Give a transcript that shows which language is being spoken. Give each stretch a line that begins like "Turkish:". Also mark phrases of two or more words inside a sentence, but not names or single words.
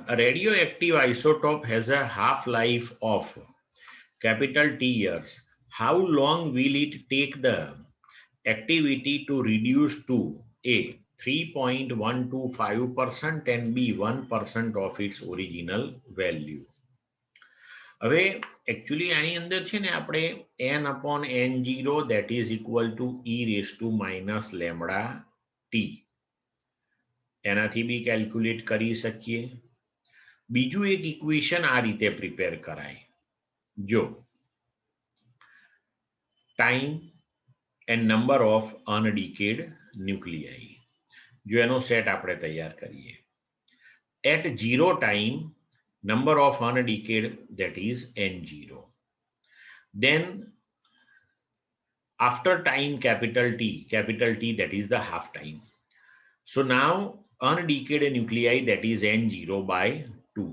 English: A radioactive isotope has a half-life of capital T years. How long will it take the activity to reduce to A 3.125% and B 1% of its original value?
Gujarati: હવે એકચ્યુઅલી આની અંદર છે ને આપણે n/n0
English: that is equal to e⁻⁻t
Gujarati: એનાથી બી કેલ્ક્યુલેટ કરી શકીએ. બીજું એક ઇક્વેશન આ રીતે પ્રિપેર કરાય.
English: જો ટાઈમ and number of undecayed nuclei,
Gujarati: જો એનો સેટ આપણે તૈયાર કરીએ.
English: At 0 time, number of undecayed, that is n0. Then after time capital T that is the half time. So now undecayed nuclei that is n0 by 2.